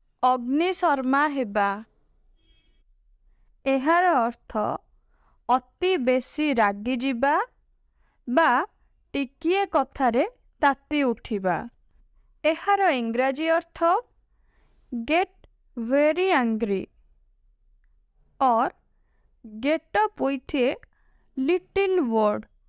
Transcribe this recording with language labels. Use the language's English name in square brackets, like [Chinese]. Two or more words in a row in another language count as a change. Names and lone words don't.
[Odia] ଅଗ୍ନିଶର୍ମା ହେବା। ଏହାର ଅର୍ଥ ଅତି ବେଶୀ ରାଗିଯିବା ବା ଟିକିଏ କଥାରେ ତାତି ଉଠିବା। ଏହାର ଇଂରାଜୀ ଅର୍ଥ [English] get very angry or get up with a little word